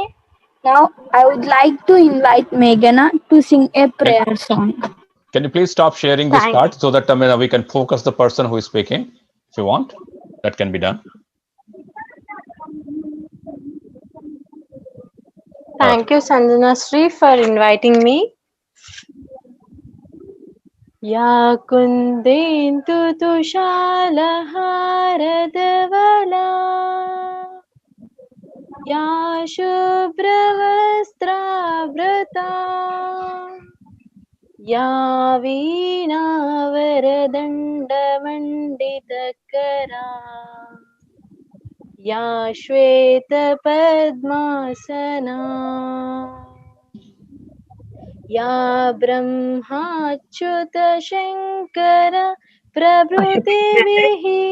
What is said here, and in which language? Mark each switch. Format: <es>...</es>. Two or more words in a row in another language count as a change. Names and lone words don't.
<en>Now, I would like to invite Meghana to sing a prayer song. Can you please stop sharing this part so that we can focus the person who is speaking? If you want, that can be done. Thank you, Sanjana Sri, for inviting me.</en> <sa>या कुन्देन्दु तुषारहारधवला या शुभ्रवस्त्र या वीणा या श्वेतपद्मासना या ब्रह्माच्युतशङ्कर प्रभृतिभिः</sa>